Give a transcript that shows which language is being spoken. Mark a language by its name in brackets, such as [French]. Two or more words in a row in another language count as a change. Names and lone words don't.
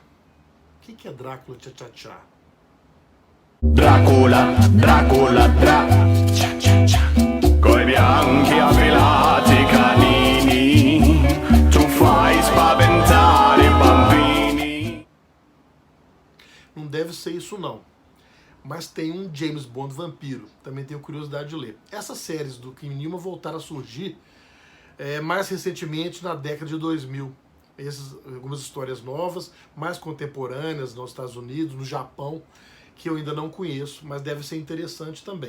[Portuguese] O que é Drácula Cha-Cha-Cha? [Italian] Dracula, Dracula, Cha-Cha-Cha. Coi bianchi affilati canini, tu fai spaventare i bambini. [Portuguese] Não deve ser isso não. Mas tem um James Bond vampiro. Também tenho curiosidade de ler. Essas séries do Kim Newman voltaram a surgir mais recentemente na década de 2000. Algumas histórias novas, mais contemporâneas nos Estados Unidos, no Japão, que eu ainda não conheço, mas deve ser interessante também.